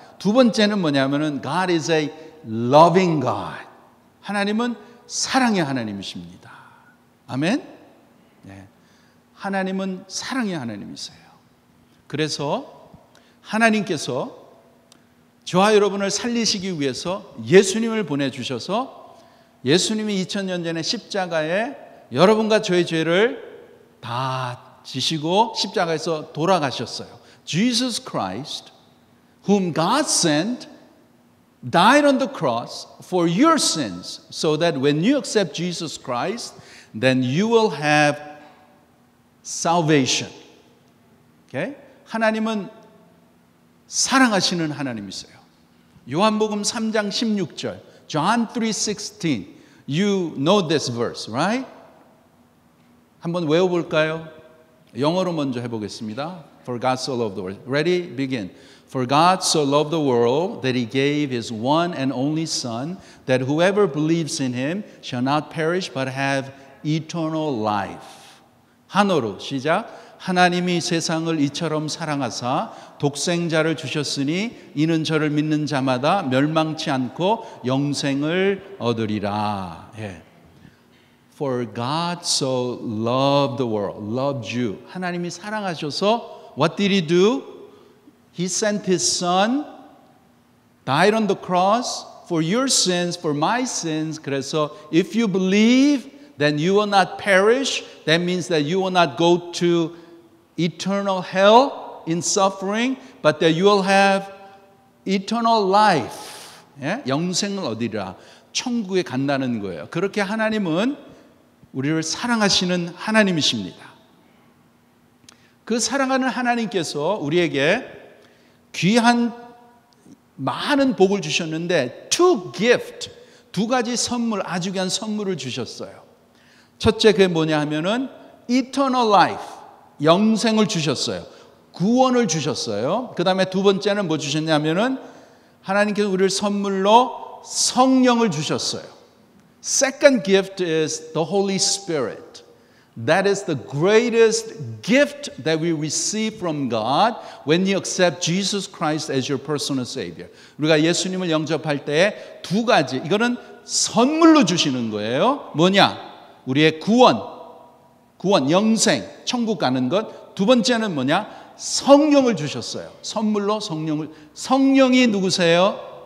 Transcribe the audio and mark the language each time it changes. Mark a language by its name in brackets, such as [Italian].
[Korean] 두 번째는 뭐냐면은 [English] God is a loving God. [Korean] 하나님은 사랑의 하나님이십니다. 아멘? 네. 하나님은 사랑의 하나님이세요. 그래서 하나님께서 저와 여러분을 살리시기 위해서 예수님을 보내주셔서 예수님이 2000년 전에 십자가에 여러분과 저의 죄를 다 지시고 십자가에서 돌아가셨어요. [English] Jesus Christ, whom God sent, died on the cross for your sins, so that when you accept Jesus Christ, then you will have salvation. Okay? [Korean] 하나님은 사랑하시는 하나님이세요. 요한복음 3장 16절, John 3:16. [English] You know this verse, right? [Korean] 한번 외워볼까요? 영어로 먼저 해보겠습니다. [English] For God so loved the world. Ready? Begin. For God so loved the world that He gave His one and only Son, that whoever believes in Him shall not perish but have eternal life. [Korean] 한어로 시작. 하나님이 세상을 이처럼 사랑하사 독생자를 주셨으니 이는 저를 믿는 자마다 멸망치 않고 영생을 얻으리라. 예. [English] For God so loved the world, loved you. [Korean] 하나님이 사랑하셔서 [English] what did He do? He sent His Son, died on the cross for your sins, for my sins. [Korean] 그래서 [English] if you believe, then you will not perish. That means that you will not go to eternal hell in suffering, but that you will have eternal life. [Korean] 예? 영생을 얻으리라. 천국에 간다는 거예요. 그렇게 하나님은 우리를 사랑하시는 하나님이십니다. 그 사랑하는 하나님께서 우리에게 귀한 많은 복을 주셨는데 두 가지 선물, 아주 귀한 선물을 주셨어요. 첫째 그게 뭐냐 하면은 eternal life, 영생을 주셨어요. 구원을 주셨어요. 그 다음에 두 번째는 뭐 주셨냐면은 하나님께서 우리를 선물로 성령을 주셨어요. [English] Second gift is the Holy Spirit. That is the greatest gift that we receive from God when you accept Jesus Christ as your personal Savior. [Korean] 우리가 예수님을 영접할 때 두 가지, 이거는 선물로 주시는 거예요. 뭐냐? 우리의 구원, 영생, 천국 가는 것. 두 번째는 뭐냐? 성령을 주셨어요. 선물로 성령이 누구세요?